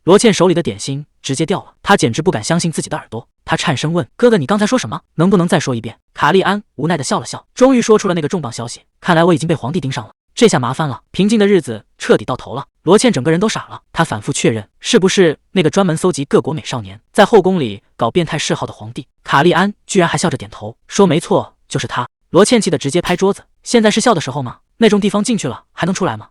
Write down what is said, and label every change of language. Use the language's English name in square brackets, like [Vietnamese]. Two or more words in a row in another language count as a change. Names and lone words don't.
[Chinese] 羅茜手裡的點心直接掉了，她簡直不敢相信自己的耳朵。她顫聲問：“哥哥，你剛才说什麼？能不能再说一遍？”卡利安无奈地笑了笑，終於說出了那個重磅消息：看來我已經被皇帝盯上了，這下麻煩了，平靜的日子徹底到頭了。羅茜整個人都傻了，她反覆確認，是不是那個專門搜集各國美少年，在後宮裡搞變態嗜好的皇帝？卡利安居然還笑着點頭，說：“沒錯，就是他。” 羅茜氣得直接拍桌子：“現在是笑的時候嗎？那種地方進去了還能出來嗎？”